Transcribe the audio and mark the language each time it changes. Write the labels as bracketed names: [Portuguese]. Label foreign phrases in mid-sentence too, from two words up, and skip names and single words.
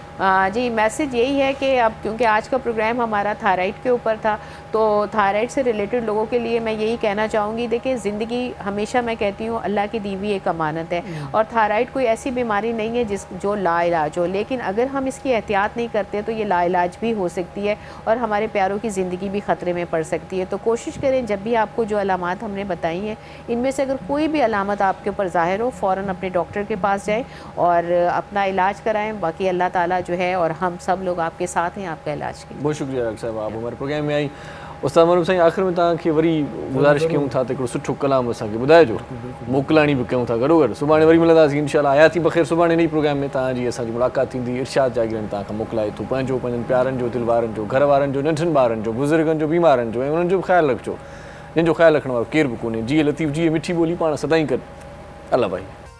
[Urdu] جی، میسج یہی ہے کہ اب کیونکہ آج کا پروگرام ہمارا تھائیرائیڈ کے اوپر تھا، تو تھائیرائیڈ سے ریلیٹڈ لوگوں کے لیے میں یہی کہنا چاہوں گی، دیکھیے زندگی ہمیشہ میں کہتی ہوں اللہ کی دی ہوئی ایک امانت ہے، اور تھائیرائیڈ کوئی ایسی بیماری نہیں ہے جو لاعلاج ہو، لیکن اگر ہم اس کی احتیاط نہیں کرتے تو یہ لاعلاج بھی ہو سکتی ہے اور ہمارے پیاروں کی زندگی بھی خطرے میں پڑ سکتی ہے. تو کوشش کریں جب بھی آپ کو جو علامات ہم نے بتائی ہیں ان میں سے اگر کوئی بھی علامت آپ کے اوپر ظاہر ہو، فوراً اپنے ڈاکٹر کے پاس جائیں اور اپنا علاج کرائیں. باقی اللہ تعالیٰ جو ہے اور ہم سب لوگ آپ کے ساتھ ہیں آپ کا علاج کے لیے. بہت شکریہ ڈاکٹر صاحب، آپ ہمارے پروگرام میں آئی. [Sindhi] उस्ताद मारूफ साईं, आख़िर में तव्हांखे वरी गुज़ारिश कयूं था त हिकिड़ो सुठो कलाम असांखे ॿुधाइजो, मोकिलाणी बि कयूं था गॾो गॾु। सुभाणे वरी मिलंदासीं इंशाअल्लाह। आया थी बख़ैर सुभाणे नई प्रोग्राम में तव्हांजी असांजी मुलाक़ात थींदी। इरशाद जागीरनी तव्हांखां मोकिलाए थो पंहिंजो, पंहिंजनि प्यारनि जो, दिलि वारनि जो, घर वारनि जो, नंढनि ॿारनि जो, बुज़ुर्गनि जो, बीमारनि जो, ऐं उन्हनि जो बि ख़्यालु रखिजो जंहिंजो ख़्यालु रखण वारो केरु बि कोन्हे। जीअं लतीफ़ जी मिठी ॿोली पाण सदाईं गॾु। अल्लाह भाई।